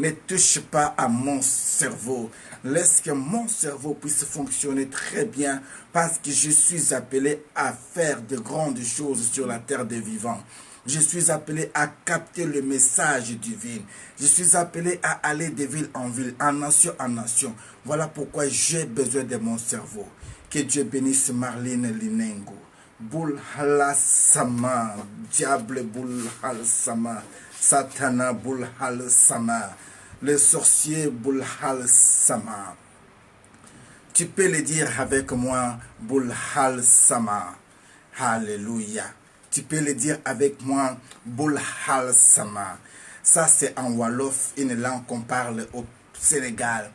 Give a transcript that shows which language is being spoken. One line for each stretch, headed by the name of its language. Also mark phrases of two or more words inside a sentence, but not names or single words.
French: Ne touche pas à mon cerveau. Laisse que mon cerveau puisse fonctionner très bien parce que je suis appelé à faire de grandes choses sur la terre des vivants. Je suis appelé à capter le message divin. Je suis appelé à aller de ville en ville, en nation en nation. Voilà pourquoi j'ai besoin de mon cerveau. Que Dieu bénisse Marlene Linengo.
Wolof: Boul Halasama, diable Boul Halasama, Satana Boul Halasama,
French: le sorcier
Wolof: Boul Halasama.
French: Tu peux le dire avec moi,
Wolof: Boul Halasama.
French: Alléluia. Tu peux le dire avec moi,
Wolof: Boul Halasama.
French: Ça, c'est en Wolof, une langue qu'on parle au Sénégal.